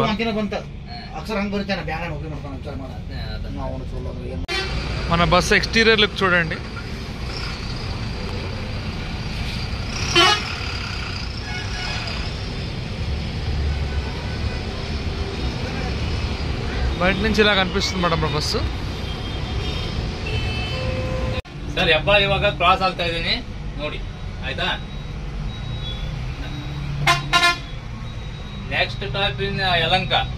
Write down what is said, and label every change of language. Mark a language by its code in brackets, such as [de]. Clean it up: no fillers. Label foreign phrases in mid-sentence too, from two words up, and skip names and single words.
[te] మన బస్ [en] exterior look [te] చూడండి. బయట నుంచి ఇలా కనిపిస్తుంది మేడం బస్సు. [kn] ಸರ್ ಹೆಬ್ಬಾಳ ಇವಾಗ ಕ್ರಾಸ್ ಆಗ್ತಾ ಇದೀನಿ ನೋಡಿ, ಆಯ್ತಾ. [en] next top in Yelanka.